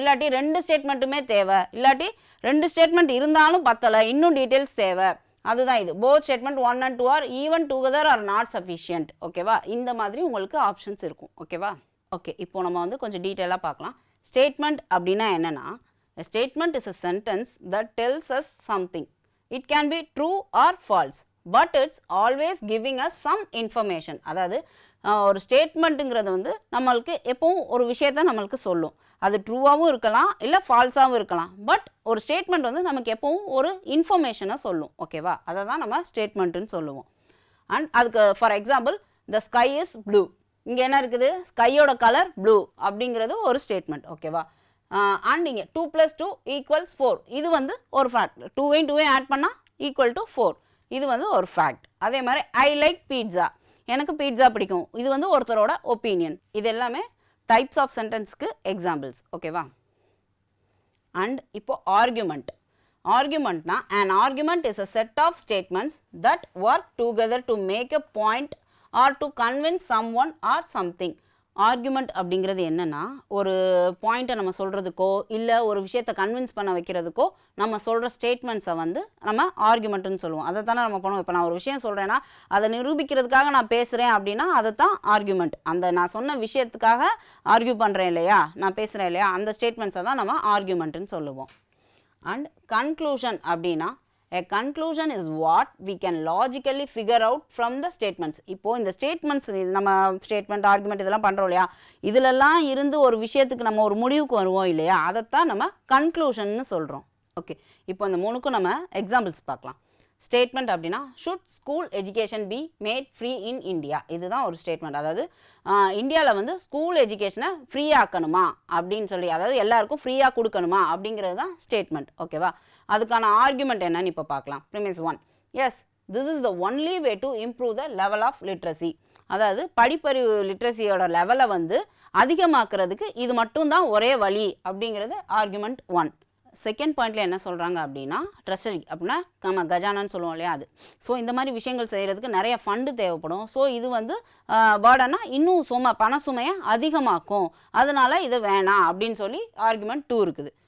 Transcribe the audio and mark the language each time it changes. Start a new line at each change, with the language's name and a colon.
Tamil: இல்லாட்டி 2 ஸ்டேட்மெண்ட்டுமே தேவை, இல்லாட்டி 2 ஸ்டேட்மெண்ட் இருந்தாலும் பத்தலை, இன்னும் டீட்டெயில்ஸ் தேவை. அதுதான் இது.
English: Both statement 1 and 2 are even together are not sufficient. ஓகேவா?
Tamil: இந்த மாதிரி உங்களுக்கு ஆப்ஷன்ஸ் இருக்கும். ஓகேவா? ஓகே, இப்போ நம்ம வந்து கொஞ்சம் டீட்டெயிலாக பார்க்கலாம். ஸ்டேட்மெண்ட் அப்படின்னா என்னென்னா,
English: Statement is a sentence that tells us something. It can be true or false, but it's always giving us some information.
Tamil: அதாவது ஒரு ஸ்டேட்மெண்ட்டுங்கிறது வந்து நம்மளுக்கு எப்பவும் ஒரு விஷயத்த நம்மளுக்கு சொல்லும். அது ட்ரூவாகவும் இருக்கலாம், இல்லை ஃபால்ஸாகவும் இருக்கலாம். பட் ஒரு ஸ்டேட்மெண்ட் வந்து நமக்கு எப்பவும் ஒரு இன்ஃபர்மேஷனை சொல்லும். ஓகேவா? அதை தான் நம்ம ஸ்டேட்மெண்ட்டுன்னு சொல்லுவோம். அண்ட் அதுக்கு for example
English: The sky is blue.
Tamil: இங்கே என்ன இருக்குது, ஸ்கையோட கலர் ப்ளூ அப்படிங்கிறது ஒரு ஸ்டேட்மெண்ட். ஓகேவா? அண்ட் இங்கே 2 + 2 = 4, இது வந்து ஒரு ஃபேக்ட். 2 ஆட் பண்ணால் ஈக்குவல் டு 4, இது வந்து ஒரு ஃபேக்ட். அதே மாதிரி
English: I like pizza,
Tamil: எனக்கு பீட்ஸா பிடிக்கும், இது வந்து ஒருத்தரோட ஒப்பீனியன். இது எல்லாமே டைப்ஸ் ஆஃப் சென்டென்ஸ்க்கு எக்ஸாம்பிள்ஸ். ஓகேவா? அண்ட் இப்போ argument.
English: ஆர்குமெண்ட்னா an argument is a set of statements that work together to make a point or to convince someone or something.
Tamil: Argument அப்படிங்கிறது என்னென்னா, ஒரு பாயிண்ட்டை நம்ம சொல்கிறதுக்கோ இல்லை ஒரு விஷயத்தை கன்வின்ஸ் பண்ண வைக்கிறதுக்கோ நம்ம சொல்கிற ஸ்டேட்மெண்ட்ஸை வந்து நம்ம ஆர்குமெண்ட்டுன்னு சொல்லுவோம். அதை தானே நம்ம பண்ணுவோம். இப்போ நான் ஒரு விஷயம் சொல்கிறேன்னா அதை நிரூபிக்கிறதுக்காக நான் பேசுகிறேன் அப்படின்னா அதை தான் ஆர்குமெண்ட். அந்த நான் சொன்ன விஷயத்துக்காக ஆர்கியூ பண்ணுறேன் இல்லையா, நான் பேசுகிறேன் இல்லையா, அந்த ஸ்டேட்மெண்ட்ஸை தான் நம்ம ஆர்குமெண்ட்டுன்னு சொல்லுவோம். அண்ட் கன்க்ளூஷன் அப்படின்னா,
English: a conclusion is what we can logically figure out from the statements.
Tamil: இப்போ இந்த ஸ்டேட்மெண்ட்ஸ், நம்ம ஸ்டேட்மெண்ட் ஆர்குமெண்ட் இதெல்லாம் பண்ணுறோம் இல்லையா, இதிலெல்லாம் இருந்து ஒரு விஷயத்துக்கு நம்ம ஒரு முடிவுக்கு வருவோம் இல்லையா, அதைத்தான் நம்ம கன்க்ளூஷன்னு சொல்கிறோம். ஓகே, இப்போ இந்த 3க்கும் நம்ம எக்ஸாம்பிள்ஸ் பார்க்கலாம். ஸ்டேட்மெண்ட் அப்படின்னா,
English: Should school education be made free in India.
Tamil: இதுதான் ஒரு ஸ்டேட்மெண்ட். அதாவது இந்தியாவில் வந்து ஸ்கூல் எஜுகேஷனை ஃப்ரீ ஆக்கணுமா அப்படின்னு சொல்லி, அதாவது எல்லாருக்கும் ஃப்ரீயாக கொடுக்கணுமா அப்படிங்கிறது தான் ஸ்டேட்மெண்ட். ஓகேவா? அதுக்கான ஆர்குமெண்ட் என்னன்னு இப்போ பார்க்கலாம். Premise 1, S
English: this is the only way to improve the level of literacy.
Tamil: அதாவது படிப்பறிவு லிட்ரஸியோட லெவலை வந்து அதிகமாக்குறதுக்கு இது மட்டும்தான் ஒரே வழி அப்படிங்கிறது ஆர்குமெண்ட் 1. செகண்ட் பாயிண்ட்ல என்ன சொல்கிறாங்க அப்படின்னா ட்ரெஷரி அப்படின்னா நம்ம கஜானான்னு சொல்லுவோம் இல்லையா அது. ஸோ இந்த மாதிரி விஷயங்கள் செய்கிறதுக்கு நிறைய ஃபண்டு தேவைப்படும். ஸோ இது வந்து பேர்டனா இன்னும் பண சுமையை அதிகமாக்கும், அதனால இது வேணாம் அப்படின்னு சொல்லி ஆர்குமெண்ட் 2 இருக்குது.